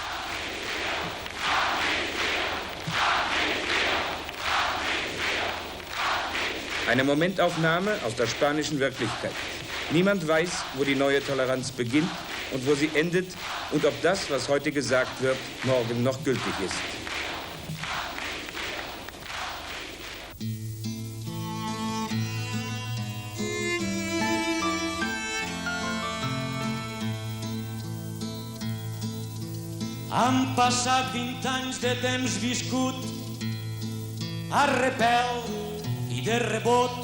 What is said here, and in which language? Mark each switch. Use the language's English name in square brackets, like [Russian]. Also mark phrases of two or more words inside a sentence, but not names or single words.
[German] Eine Momentaufnahme aus der spanischen Wirklichkeit. Niemand weiß, wo die neue Toleranz beginnt und wo sie endet und ob das, was heute gesagt wird, morgen noch gültig ist. [Catalan] Han passat 20 anys de temps viscut a repel i de rebot.